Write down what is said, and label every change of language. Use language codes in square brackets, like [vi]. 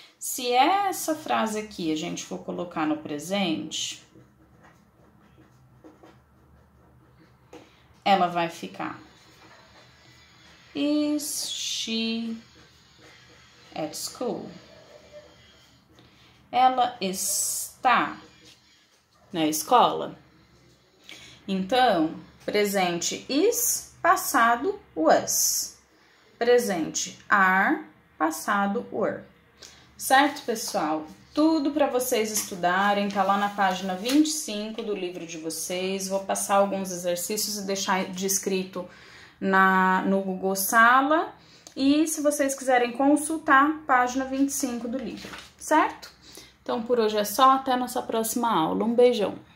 [pt] Se essa frase aqui a gente for colocar no presente, ela vai ficar [en] is she at school? [pt] Ela está na escola? Então, presente is, passado was. Presente are, passado were. Certo, pessoal? Tudo para vocês estudarem, tá lá na página 25 do livro de vocês. Vou passar alguns exercícios e deixar descrito no Google Sala. E se vocês quiserem consultar, página 25 do livro, certo? Então, por hoje é só, até a nossa próxima aula. Um beijão!